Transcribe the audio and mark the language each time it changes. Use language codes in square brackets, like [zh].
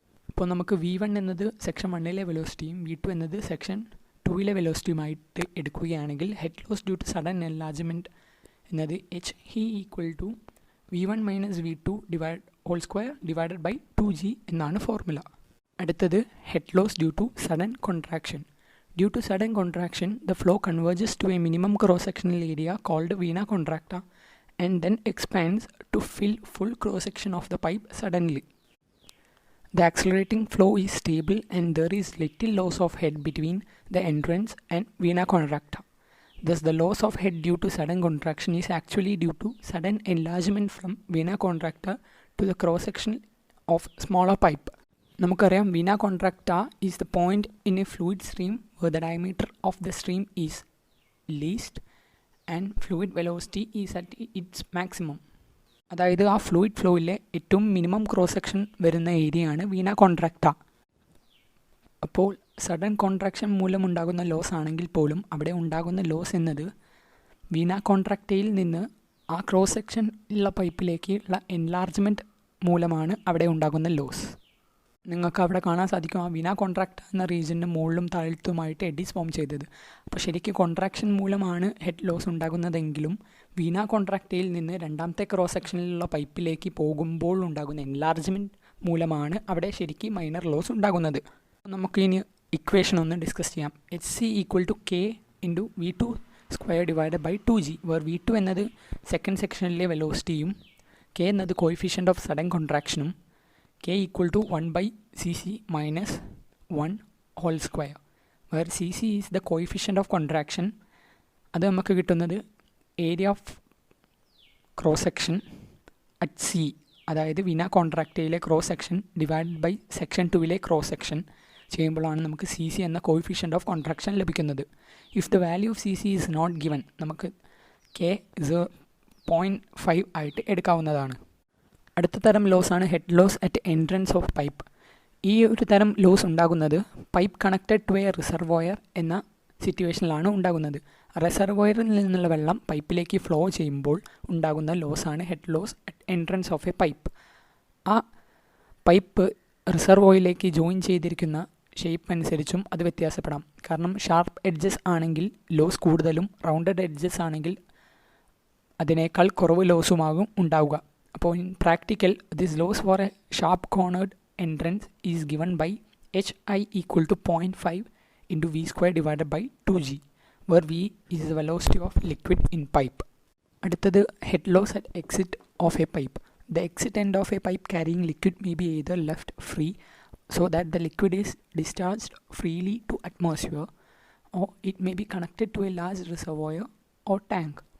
[ml] ഇപ്പോൾ നമുക്ക് V1 എന്നത് സെക്ഷൻ 1-ലെ വെലോസിറ്റിയും V2 എന്നത് സെക്ഷൻ 2-ലെ വെലോസിറ്റിയുമായിട്ട് എടുക്കുകയാണെങ്കിൽ head loss due to sudden enlargement എന്നത് HE equal to V1 minus V2 whole square divided by 2G എന്നാണ് ഫോർമുല. അടുത്തത് head loss due to sudden contraction. [en] Due to sudden contraction, the flow converges to a minimum cross-sectional area called vena contracta and then expands to fill full cross-section of the pipe suddenly. The accelerating flow is stable and there is little loss of head between the entrance and vena contracta. Thus, the loss of head due to sudden contraction is actually due to sudden enlargement from vena contracta to the cross-section of smaller pipe. [ml] നമുക്കറിയാം [en] Vena contracta is the point in a fluid stream where the diameter of the stream is least and fluid velocity is at its maximum. [ml] അതായത് ആ fluid ഫ്ലോയിലെ ഏറ്റവും minimum cross section വരുന്ന ഏരിയയാണ് വീന കോൺട്രാക്റ്റ. അപ്പോൾ sudden contraction മൂലമുണ്ടാകുന്ന loss ആണെങ്കിൽ പോലും അവിടെ ഉണ്ടാകുന്ന ലോസ് എന്നത് വീന കോൺട്രാക്റ്റയിൽ നിന്ന് ആ ക്രോസ് സെക്ഷൻ ഉള്ള പൈപ്പിലേക്ക് ഉള്ള എൻലാർജ്മെൻറ്റ് മൂലമാണ് അവിടെ ഉണ്ടാകുന്ന ലോസ്. നിങ്ങൾക്ക് അവിടെ കാണാൻ സാധിക്കും ആ വീന കോൺട്രാക്ട് എന്ന റീജിയൻ്റെ മുകളിലും താഴത്തുമായിട്ട് എഡീസ് ഫോം ചെയ്തത്. അപ്പോൾ ശരിക്കും കോൺട്രാക്ഷൻ മൂലമാണ് ഹെഡ് ലോസ് ഉണ്ടാകുന്നതെങ്കിലും വീന കോൺട്രാക്റ്റയിൽ നിന്ന് രണ്ടാമത്തെ ക്രോസ് സെക്ഷനിലുള്ള പൈപ്പിലേക്ക് പോകുമ്പോൾ ഉണ്ടാകുന്ന എൻലാർജ്മെൻറ്റ് മൂലമാണ് അവിടെ ശരിക്കും മൈനർ ലോസ് ഉണ്ടാകുന്നത്. നമുക്ക് ഇനി ഇക്വേഷൻ ഒന്ന് ഡിസ്കസ് ചെയ്യാം. HC equal to K into V2 square divide by 2G, where V2 എന്നത് സെക്കൻഡ് സെക്ഷനിലെ വെലോസിറ്റിയും K എന്നത് coefficient of sudden കോൺട്രാക്ഷനും [en] K equal to 1/cc minus 1 whole square, where cc is the coefficient of contraction. [ml] അത് നമുക്ക് കിട്ടുന്നത് area of cross section at C, അതായത് Veena കോൺട്രാക്റ്റയിലെ cross section divide by section 2-ലെ cross section ചെയ്യുമ്പോഴാണ് നമുക്ക് CC എന്ന coefficient of contraction ലഭിക്കുന്നത്. [en] if the value of CC is not given, [ml] നമുക്ക് K 0.5 ആയിട്ട് എടുക്കാവുന്നതാണ്. അടുത്ത തരം ലോസാണ് head loss at entrance of pipe. ഈ ഒരു തരം ലോസ് ഉണ്ടാകുന്നത് pipe connected to A reservoir എന്ന സിറ്റുവേഷനിലാണ് ഉണ്ടാകുന്നത്. റിസർവോയറിൽ നിന്നുള്ള വെള്ളം പൈപ്പിലേക്ക് ഫ്ലോ ചെയ്യുമ്പോൾ ഉണ്ടാകുന്ന ലോസാണ് head loss at entrance of A pipe. ആ പൈപ്പ് റിസർവോയിലേക്ക് ജോയിൻ ചെയ്തിരിക്കുന്ന ഷേപ്പ് അനുസരിച്ചും അത് വ്യത്യാസപ്പെടാം. കാരണം ഷാർപ്പ് എഡ്ജസ് ആണെങ്കിൽ ലോസ് കൂടുതലും റൗണ്ടഡ് എഡ്ജസ് ആണെങ്കിൽ അതിനേക്കാൾ കുറവ് ലോസുമാകും ഉണ്ടാവുക. അപ്പോൾ [en] In practical this loss for a sharp cornered entrance is given by HI equal to 0.5 into V square divided by 2G, where V is the velocity of liquid in pipe. [ml] അടുത്തത് [en] head loss at exit of a pipe. The exit end of a pipe carrying liquid may be either left free so that the liquid is discharged freely to atmosphere, or it may be connected to a large reservoir or tank.